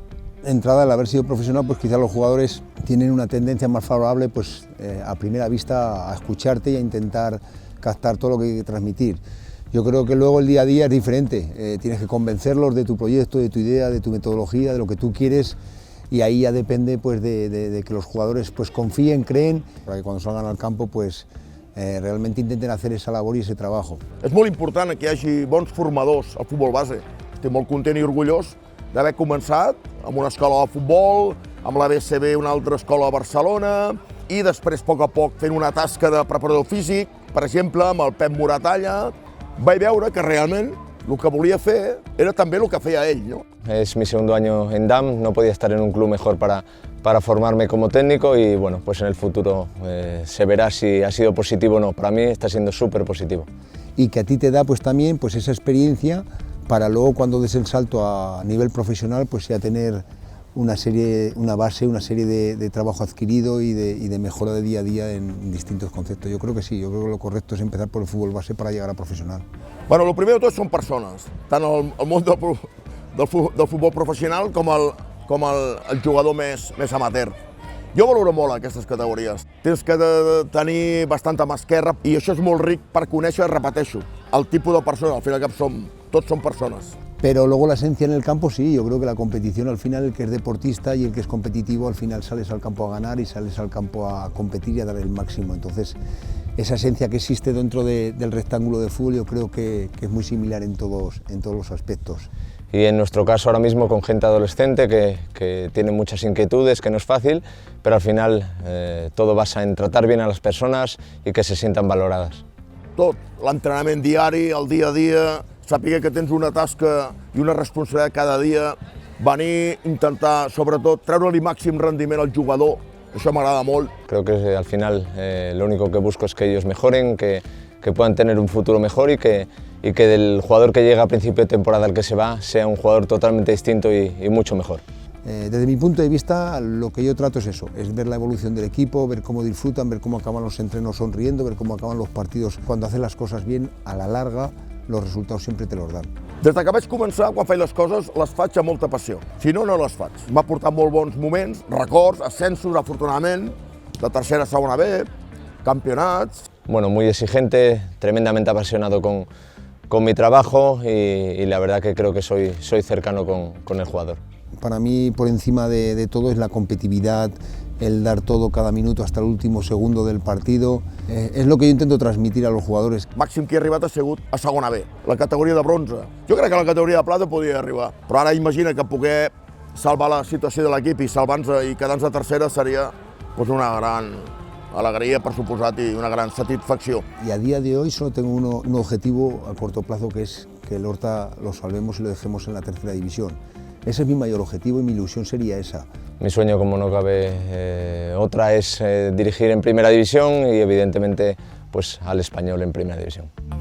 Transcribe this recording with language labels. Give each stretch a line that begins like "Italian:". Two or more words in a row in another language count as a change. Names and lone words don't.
Spanish: De entrada, al haber sido profesional, pues quizás los jugadores tienen una tendencia más favorable pues, a primera vista a escucharte y a intentar captar todo lo que hay que transmitir. Yo creo que luego el día a día es diferente, tienes que convencerlos de tu proyecto, de tu idea, de tu metodología, de lo que tú quieres y ahí ya depende pues, de que los jugadores pues, confíen, creen, para que cuando salgan al campo pues, realment intenten hacer esa labor i ese trabajo.
Catalan: És molt important que hi hagi bons formadors al futbol base. Estic molt content i orgullós d'haver començat amb una escola de futbol, amb la BCB una altra escola a Barcelona i després, a poc, fent una tasca de preparador físic, per exemple, amb el Pep Moratalla, vaig veure que realment el que volia fer era també el que feia ell, ¿no?
Spanish: Es mi segundo año en DAM, no podía estar en un club mejor para formarme como técnico y bueno, pues en el futuro se verá si ha sido positivo o no. Para mí está siendo súper positivo. Y que a ti te da pues también pues esa experiencia para luego cuando des el salto a nivel profesional pues ya tener una base, una serie de trabajo adquirido y de mejora de día a día en distintos conceptos. Yo creo que sí, yo creo que lo correcto es empezar por el fútbol base para llegar a profesional.
Catalan: Bueno, el primer de tot són persones, tant el món del futbol professional com el jugador més amateur. Jo valoro molt aquestes categories. Tens que tenir bastanta mà esquerra i això és molt ric per conèixer, repeteixo, el tipus de persona, al final tots som persones.
Spanish: Pero luego la esencia en el campo sí, yo creo que la competición al final, el que es deportista y el que es competitivo, al final sales al campo a ganar y sales al campo a competir y a dar el máximo. Entonces, esa esencia que existe dentro del rectángulo de fútbol yo creo que es muy similar en todos los aspectos. Y en nuestro caso ahora mismo con gente adolescente que tiene muchas inquietudes, que no es fácil, pero al final todo basa en tratar bien a las personas y que se sientan valoradas.
Catalan: Tot, l'entrenament diari, el dia a dia, saber que tens una tasca i una responsabilitat cada dia, venir, intentar, sobretot, treure-li màxim rendiment al jugador, això m'agrada molt.
Spanish: Creo que al final lo único que busco es que ellos mejoren, que puedan tener un futuro mejor y que del jugador que llega a principio de temporada al que se va sea un jugador totalmente distinto y mucho mejor. Desde mi punto de vista, lo que yo trato es eso, es ver la evolución del equipo, ver cómo disfrutan, ver cómo acaban los entrenos sonriendo, ver cómo acaban los partidos. Cuando haces las cosas bien, a la larga, los resultados siempre te los dan.
Catalan: Des que vaig començar, quan faig les coses, les faig amb molta passió. Si no, no les faig. M'ha portat molt bons moments, records, ascensos, afortunadament, de tercera a segona B, campionats.
Spanish: Bueno, muy exigente, tremendamente apasionado con mi trabajo y la verdad que creo que soy cercano con el jugador. Para mí, por encima de todo, es la competitividad, el dar todo cada minuto hasta el último segundo del partido.
Catalan: És lo que jo intento transmitir a
Spanish: los jugadores.
Catalan: Màxim que he arribat ha sigut a segona B, la categoria de bronze. Jo crec que a la categoria de plata podia arribar, però ara imagina que poder salvar la situació de l'equip i salvar-nos i quedar-nos a tercera seria una gran
Spanish: alegría, por supuesto, y una gran satisfacción. Y a día de hoy solo tengo un objetivo a corto plazo, que es que el Horta lo salvemos y lo dejemos en la tercera división. Ese es mi mayor objetivo y mi ilusión sería esa. Mi sueño, como no cabe otra, es dirigir en primera división y evidentemente pues, al Español en primera división.